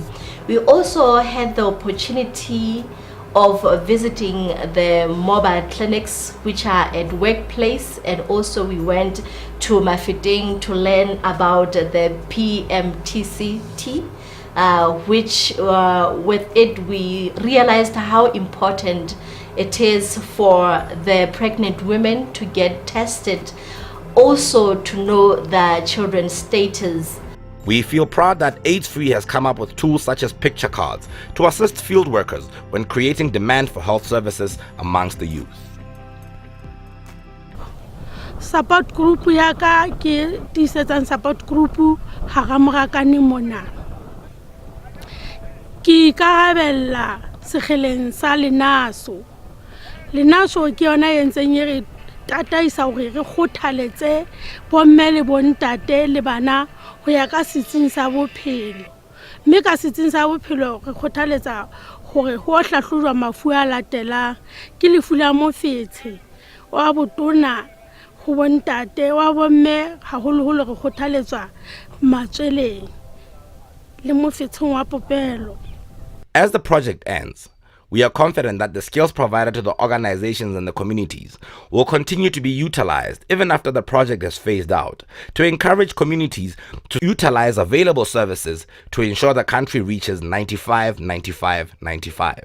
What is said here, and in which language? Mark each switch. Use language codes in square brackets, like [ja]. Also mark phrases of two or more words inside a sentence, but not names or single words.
[en] We also had the opportunity of visiting the mobile clinics which are at workplace, and also we went to Mafeting to learn about the PMT-CT, which with it we realized how important it is for the pregnant women to get tested, also to know the children's status. We feel proud that AIDSFree has come up with tools such as picture cards to assist field workers when creating demand for health services amongst the youth. Support group [st] ya ka ke tisetsa [en] support group [st] ha ga morakane mona. Ke ka bella segeleng sa lenaso. Lenaso ke yona yentseng re tataisa hore re khothaletse bomme le bontate le bana ho ya ka setsing sa bophelo. Mme ka setsing sa bophelo re khothaletsa hore ho hlahlojwa mafu a latelang ke lefu la mofetshe wa botona ho bontate wa bomme haholoholo re khothaletswa matsweleng le mofetsheng wa popelo. [en] As the project ends, we are confident that the skills provided to the organizations and the communities will continue to be utilized even after the project is phased out, to encourage communities to utilize available services to ensure the country reaches 95-95-95.